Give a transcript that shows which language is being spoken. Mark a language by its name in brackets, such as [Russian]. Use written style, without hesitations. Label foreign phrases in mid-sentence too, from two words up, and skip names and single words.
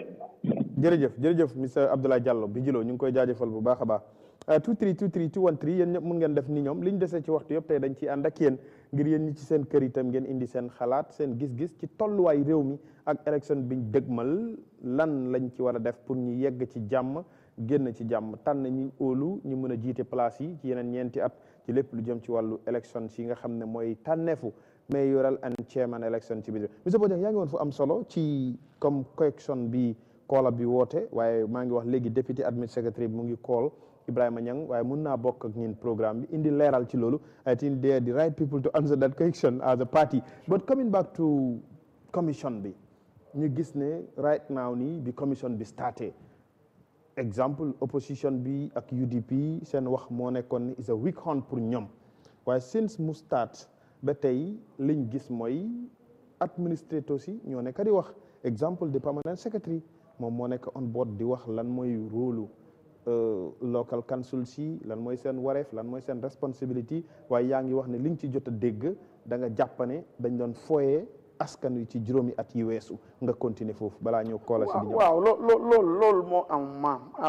[Wolof] jërëjëf monsieur Abdoulaye Diallo bi jiloo ñu ngi koy jaajëfal bu baax a baax 2323213 yéen ñëpp mun ngeen def ni ñoom liñ desee ci waxtu yëpp tey dañ ciy ànd ak yéen ngir yéen ñi ci seen kër itam ngeen indi seen xalaat seen gis-gis ci tolluwaay réew mi ak élection biñ dëgmal lan lañ ci war a def pour ñu yegg ci jàmm génn ci jàmm tànn ñi óolu ñu mën a jiite place yi ci yeneen ñeenti at ci lépp lu jëm ci wàllu élection si nga xam ne mooy tànneefu [English] mayoral and chairman [Wolof] élection ci biir monsieur Bodian yaa ngi woon fu am solo ci [French] comme correction [Wolof] bi koola bi woote waaye maa ngi wax léegi [English] deputy admin secretary [Wolof] bi mu ngi call Ibrahima Niang waaye mun naa bokk ak ñin programme bi indi leeral ci loolu [English] I think they are the right people to answer that question as a party but coming back to commission [Wolof] bi ñu gis ne [English] right now [Wolof] nii bi commission bi starté exemple opposition bi ak UDP seen wax moo nekkoon ni [English] is a weak hunt [Wolof] pour ñoom waaye since mu start ba tey liñ gis mooy administrators yi ñoo nekk di wax exemple de [English] permanent secretary [Wolof] moom moo nekk [English] on board [Wolof] di wax lan mooy rôle local council si lan mooy seen wareef lan mooy seen responsibility waaye yaa ngi wax ne liñ ci jot a dégg da nga jàppane dañ doon foyee askan wi ci juróomi at yi weesu nga continuer foofu balaa ñëw koola si di ñëw waaw loolu moo am maam